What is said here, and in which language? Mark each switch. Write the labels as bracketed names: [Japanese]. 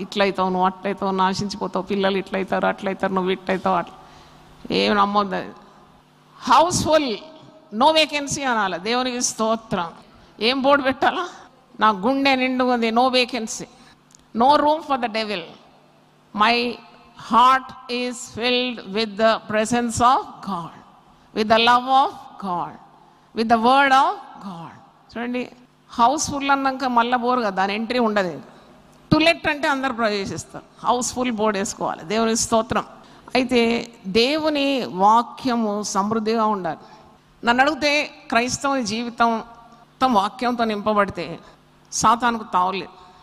[Telugu] ఇట్లయితావు, నువ్వు అట్లయితావు, నాశించిపోతావు, పిల్లలు ఇట్లయితారు, అట్లయితారు, నువ్వు ఇట్లయితావు, అట్లా ఏమి నమ్మొద్దు. అది హౌస్ఫుల్, నో వేకెన్సీ అనాలి. దేవునికి స్తోత్రం. ఏం బోర్డు పెట్టాలా? నా గుండె నిండుగా ఉంది, [English] No vacancy, no room for the devil. My heart is filled with the presence of God, with the love of God, with the word of God. [Telugu] చూడండి, హౌస్ఫుల్ అన్నాక మళ్ళీ బోర్ కదా, దాని ఎంట్రీ ఉండదు. టు లెట్ అంటే అందరు ప్రవేశిస్తారు, Housefull board వేసుకోవాలి. దేవుని స్తోత్రం. అయితే దేవుని వాక్యము సమృద్ధిగా ఉండాలి. నన్ను అడిగితే క్రైస్తవ జీవితం తమ వాక్యంతో నింపబడితే సాతానుకు తావలేదు.